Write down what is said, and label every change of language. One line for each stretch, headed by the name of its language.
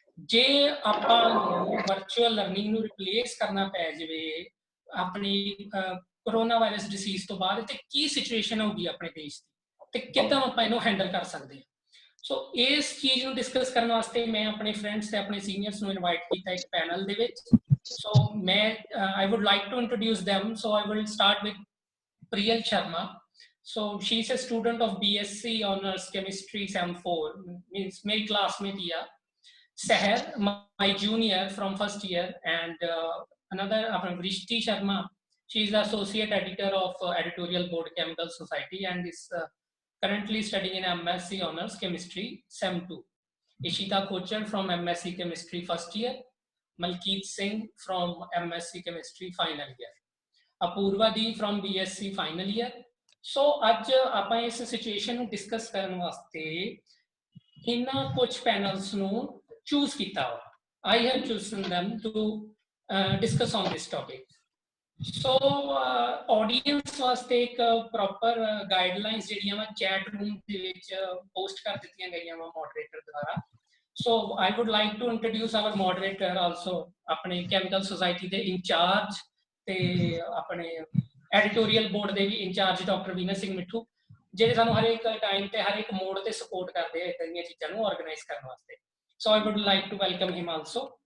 Punjabi: ਜੇ ਆਪਾਂ ਨੂੰ ਵਰਚੁਅਲ ਲਰਨਿੰਗ ਨੂੰ ਰਿਪਲੇਸ ਕਰਨਾ ਪੈ ਜਾਵੇ ਆਪਣੀ ਕੋਰੋਨਾ ਵਾਇਰਸ ਡਿਸੀਜ਼ ਤੋਂ ਬਾਅਦ, ਤੇ ਕੀ ਸਿਚੁਏਸ਼ਨ ਹੋਊਗੀ ਆਪਣੇ ਦੇਸ਼ ਦੀ, ਤੇ ਕਿੱਦਾਂ ਆਪਾਂ ਇਹਨੂੰ ਹੈਂਡਲ ਕਰ ਸਕਦੇ ਹਾਂ? ਸੋ ਇਸ ਚੀਜ਼ ਨੂੰ ਡਿਸਕਸ ਕਰਨ ਵਾਸਤੇ ਮੈਂ ਆਪਣੇ ਫਰੈਂਡਸ ਤੇ ਆਪਣੇ ਸੀਨੀਅਰਸ ਨੂੰ ਇਨਵਾਈਟ ਕੀਤਾ ਇੱਕ ਪੈਨਲ ਦੇ ਵਿੱਚ। ਸੋ ਮੈਂ
English: I would like to introduce them. So I will start with Priyal Sharma. So she's a student of BSc Honors Chemistry Sem 4, means my classmate here. Seher, my junior from first year, and another Vrishti Sharma. She is the associate editor of Editorial Board Chemical Society and is currently studying in MSc Honors Chemistry Sem 2. Ishita Kochar from MSc Chemistry first year. Malkeet Singh from MSc Chemistry final year. Apurva Di from BSc final year.
Punjabi: So ਅੱਜ ਆਪਾਂ ਇਸ situation ਨੂੰ discuss ਕਰਨ ਵਾਸਤੇ ਇਹਨਾਂ ਕੁਝ panels ਨੂੰ choose ਕੀਤਾ ਵਾ।
English: I have chosen them to discuss on this topic.
Punjabi: So audience ਵਾਸਤੇ ਇੱਕ ਪ੍ਰੋਪਰ ਗਾਈਡਲਾਈਨਸ ਜਿਹੜੀਆਂ ਵਾ ਚੈਟ ਰੂਮ ਦੇ ਵਿੱਚ ਪੋਸਟ ਕਰ ਦਿੱਤੀਆਂ ਗਈਆਂ ਵਾ ਮੋਡਰੇਟਰ ਦੁਆਰਾ।
English: So I would like to introduce our moderator also,
Punjabi: अपने chemical society ਦੇ इंचार्ज ਤੇ अपने editorial board ਦੇ ਵੀ इंचार्ज डॉक्टर ਵੀਨਸ ਸਿੰਘ ਮਿੱਠੂ, ਜਿਹੜੇ ਸਾਨੂੰ ਹਰ ਇੱਕ ਟਾਈਮ ਤੇ ਹਰ ਇੱਕ ਮੋਡ ਤੇ ਸਪੋਰਟ ਕਰਦੇ ਆ ਇਦਾਂ ਦੀਆਂ ਚੀਜ਼ਾਂ ਨੂੰ ਆਰਗੇਨਾਈਜ਼ ਕਰਨ ਵਾਸਤੇ।
English: So I would like to welcome him also.